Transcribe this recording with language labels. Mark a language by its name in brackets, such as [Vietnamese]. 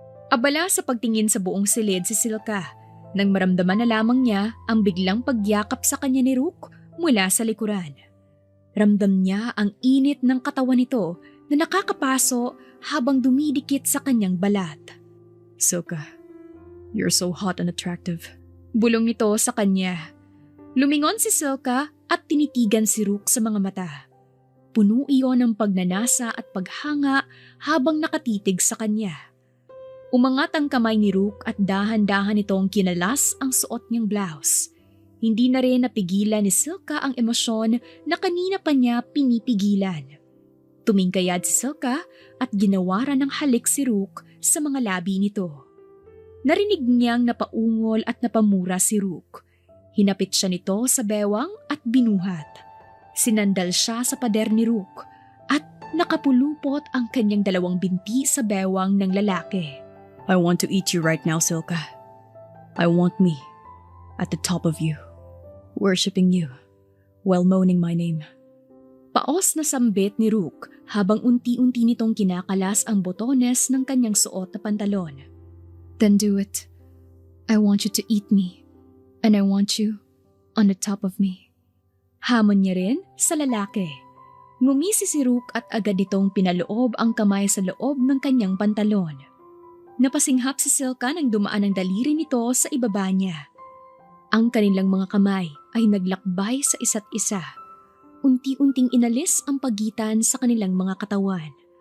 [Filipino] Abala sa pagtingin sa buong silid si Silka nang maramdaman na lamang niya ang biglang pagyakap sa kanya ni Rook mula sa likuran. Ramdam niya ang init ng katawan nito na nakakapaso habang dumidikit sa kanyang balat. [English] Silka, you're so hot and attractive. [Filipino] Bulong nito sa kanya. Lumingon si Silka at tinitigan si Rook sa mga mata. Puno iyon ng pagnanasa at paghanga habang nakatitig sa kanya. Umangat ang kamay ni Rook at dahan-dahan itong kinalas ang suot niyang blouse. Hindi na rin napigilan ni Silka ang emosyon na kanina pa niya pinipigilan. Tumingkayad si Silka at ginawaran ng halik si Rook sa mga labi nito. Narinig niyang napaungol at napamura si Rook. Hinapit siya nito sa bewang at binuhat. Sinandal siya sa pader ni Rook at nakapulupot ang kanyang dalawang binti sa bewang ng lalaki. [English] I want to eat you right now, Silka. I want me at the top of you, worshipping you, while moaning my name. [Filipino] Paos na sambit ni Rook habang unti-unti nitong kinakalas ang botones ng kanyang suot na pantalon. [English] Then do it. I want you to eat me. And I want you on the top of me. [Filipino] Hamon niya rin sa lalaki. Ngumisi si Rook at agad itong pinaloob ang kamay sa loob ng kanyang pantalon. Napasinghap si Silka nang dumaan ang daliri nito sa ibaba niya. Ang kanilang mga kamay ay naglakbay sa isa't isa. Unti-unting inalis ang pagitan sa kanilang mga katawan.